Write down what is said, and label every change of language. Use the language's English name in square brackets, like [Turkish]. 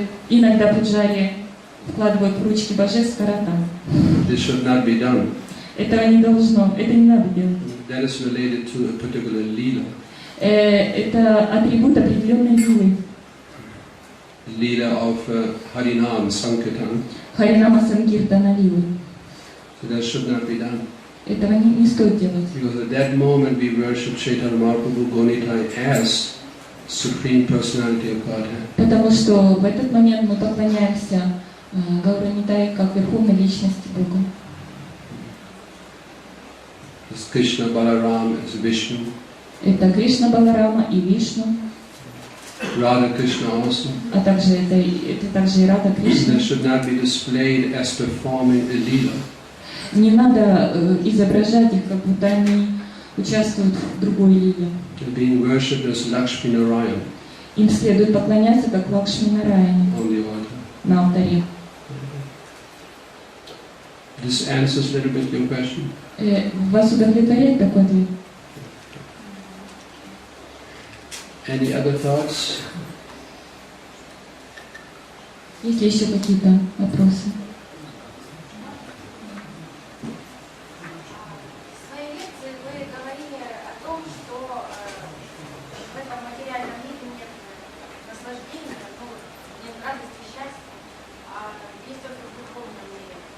[Russian] Иногда пуджари вкладывают в ручки божеств карата. [English] This should not be done. [Russian] Этого не должно, это не надо делать. [English] That is related to a particular lila. [Russian] Это атрибут определенной лилы. [English] Lila of Harinam Sankirtan. [Russian] Харинама Санкиртана лилы. [English] So that should not be done. [Russian] Этого не стоит делать. [English] Because at that moment we worship Chaitanya Mahaprabhu Gonita as Supreme Personality of Godhead. [Russian] Потому что в этот момент мы поклоняемся Гауранитае как верховной личности Бога. [English] As Krishna Balaram as Vishnu. [Russian] Это Кришна Баларама и Вишну, [English] Radha Krishna also. [Russian] а также это также и Рада Кришна. [English] That should not be displayed as performing a lila. [Russian] Не надо изображать их, как будто они участвуют в другой лиле. [English] They're being worshipped as Lakshmi Narayan [Russian] Им следует поклоняться как Лакшми Нараяне [English] on the altar. [Russian] на алтаре. [English] This answers a little bit your question. [Russian] Вас удовлетворяет такой ответ? [English] Any other thoughts? [Russian] Есть ли еще какие-то вопросы? В своей лекции вы говорили о том, что в этом материальном мире нет наслаждения, нет радости, счастья, а есть только в духовном мире.